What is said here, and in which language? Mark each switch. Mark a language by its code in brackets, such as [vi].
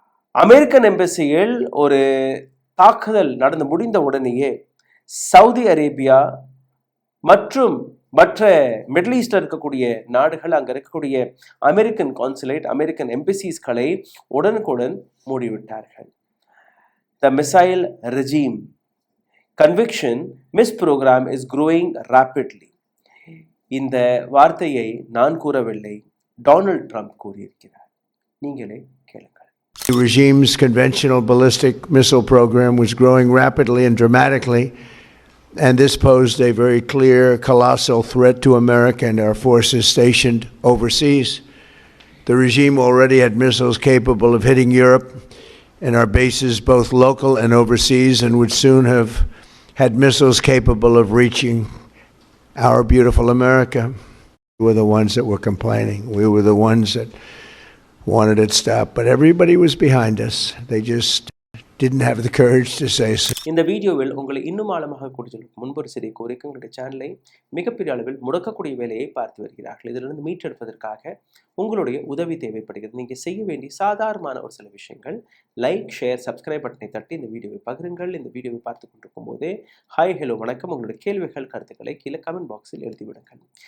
[ta] American எம்பசியில் ஒரு தாக்குதல் நடந்து முடிந்த உடனேயே சவுதி அரேபியா மற்றும் மற்ற மிடில் ஈஸ்ட்ல இருக்கக்கூடிய நாடுகள், அங்க இருக்கக்கூடிய அமெரிக்கன் கான்சுலேட், அமெரிக்கன் எம்பசிஸ்களை உடனுக்குடன் மூடிவிட்டார்கள். [en] The missile regime conviction misprogram is growing rapidly. [ta] இந்த வார்த்தையை நான் கூறவில்லை, டொனால்ட் ட்ரம்ப் கூறியிருக்கிறார். நீங்களே கேளுங்கள். [en] The regime's conventional ballistic missile program was growing rapidly and dramatically and this posed a very clear, colossal threat to America and our forces stationed overseas. The regime already had missiles capable of hitting Europe and our bases, both local and overseas, and would soon have had missiles capable of reaching our beautiful America. We were the ones that were complaining. We were the ones that wanted it stopped, but everybody was behind us. They just didn't have the courage to say so. [ta] இந்த வீடியோவில் உங்களை இன்னும் ஆழமாக கூட்டிச் முன்பொரு சிறிய கோரிக்கை உங்களுடைய சேனலை மிகப்பெரிய அளவில் முடக்கக்கூடிய வேலையை பார்த்து வருகிறார்கள். இதிலிருந்து மீட்டெடுப்பதற்காக உங்களுடைய உதவி தேவைப்படுகிறது. நீங்கள் செய்ய வேண்டிய சாதாரணமான ஒரு சில விஷயங்கள்: லைக், ஷேர், சப்ஸ்கிரைப் பட்டனை தட்டி இந்த வீடியோவை பகிருங்கள். இந்த வீடியோவை பார்த்து கொண்டிருக்கும் போதே ஹாய், ஹலோ, வணக்கம், உங்களுடைய கேள்விகள், கருத்துக்களை கீழே கமெண்ட் பாக்ஸில் எழுதிவிடுங்கள்.